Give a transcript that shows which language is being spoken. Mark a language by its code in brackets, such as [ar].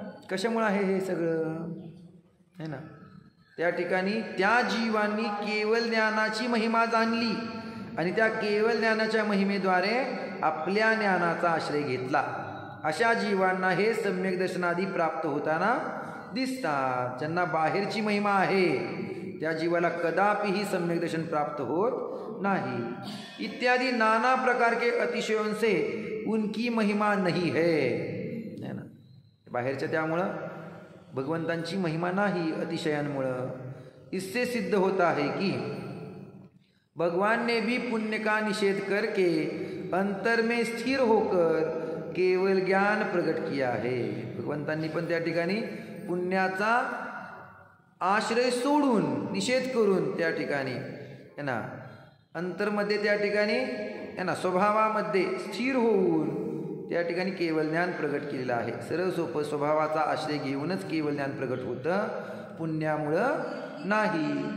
[mr] कशामुळे आहे हे सगळं [hi] है ना. [mr] त्या ठिकाणी त्या जीवांनी केवळ ज्ञानाची महिमा जाणली आणि त्या केवळ ज्ञानाच्या महिमेद्वारे आपल्या ज्ञानाचा आश्रय घेतला. अशा जीवांना हे सम्यक दर्शनादी प्राप्त होताना दिसतात. ज्यांना बाहेरची महिमा आहे त्या जीवाला कदापिही सम्यक दर्शन प्राप्त होत नाही. [hi] इत्यादी नाना प्रकार के अतिशयों से उनकी महिमा नहीं है ना. [mr] बाहेरच्या त्यामुळं भगवंतांची महिमा नाही अतिशयांमुळं. [hi] इससे सिद्ध होता है कि भगवान ने भी पुण्य का निषेध करके अंतर में स्थिर होकर केवल ज्ञान प्रकट किया है. [mr] भगवंतांनी पण त्या ठिकाणी पुण्याचा आश्रय सोडून निषेध करून त्या ठिकाणी [hi] है ना [mr] अंतरमध्ये त्या ठिकाणी है ना स्वभावामध्ये स्थिर होऊन त्या ठिकाणी केवळ ज्ञान प्रगट केलेलं आहे. सरळ सोपं स्वभावाचा आश्रय घेऊनच केवळ ज्ञान प्रगट होतं, पुण्यामुळं नाही.